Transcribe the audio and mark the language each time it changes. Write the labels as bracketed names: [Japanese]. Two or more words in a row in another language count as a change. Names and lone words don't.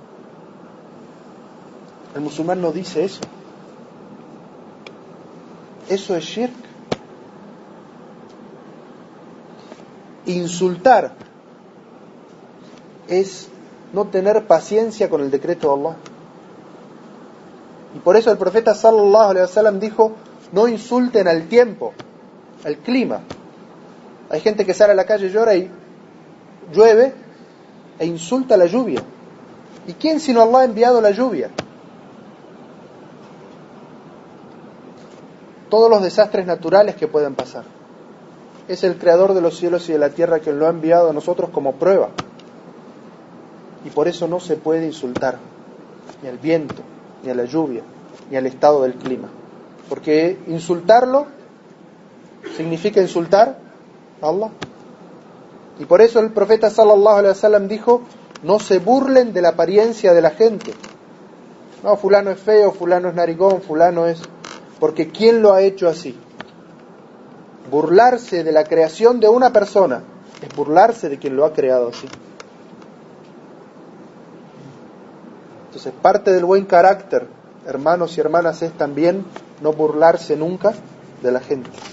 [Spanish] El musulmán no dice eso. Eso es shirk. Insultar es no tener paciencia con el decreto de Allah. Y por eso el profeta [Arabic] صلى الله عليه وسلم [Spanish] dijo: no insulten al tiempo, al clima. Hay gente que sale a la calle, llora y llueve e insulta la lluvia. ¿Y quién sino Allah ha enviado la lluvia? Todos los desastres naturales que puedan pasar. Es el creador de los cielos y de la tierra quien lo ha enviado a nosotros como prueba. Y por eso no se puede insultar ni al viento, ni a la lluvia, ni al estado del clima. Porque insultarlo significa insultar a Allah. Y por eso el profeta [Arabic] صلى الله عليه وسلم [Spanish] dijo: no se burlen de la apariencia de la gente. No, fulano es feo, fulano es narigón, fulano es... Porque ¿quién lo ha hecho así? Burlarse de la creación de una persona es burlarse de quien lo ha creado así. Entonces, parte del buen carácter, hermanos y hermanas, es también no burlarse nunca de la gente.